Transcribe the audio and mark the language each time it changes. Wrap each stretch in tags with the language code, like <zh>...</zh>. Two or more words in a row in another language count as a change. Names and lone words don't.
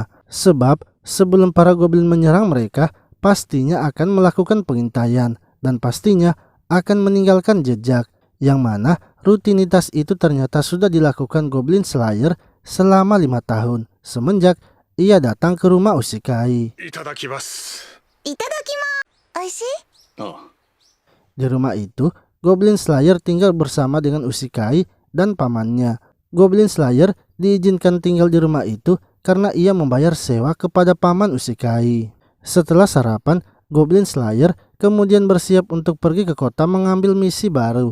<id>Sebab, sebelum para goblin menyerang mereka, pastinya akan melakukan pengintaian dan pastinya akan meninggalkan jejak. Yang mana rutinitas itu ternyata sudah dilakukan Goblin Slayer selama 5 tahun semenjak ia datang ke rumah Usikai.</id> <ja>いただきます。いただきます。美味しい？</ja> <id>Di rumah itu, Goblin Slayer tinggal bersama dengan Usikai dan pamannya. Goblin Slayer diizinkan tinggal di rumah itu karena ia membayar sewa kepada paman Usikai. Setelah sarapan, Goblin Slayer kemudian bersiap untuk pergi ke kota mengambil misi baru.</id>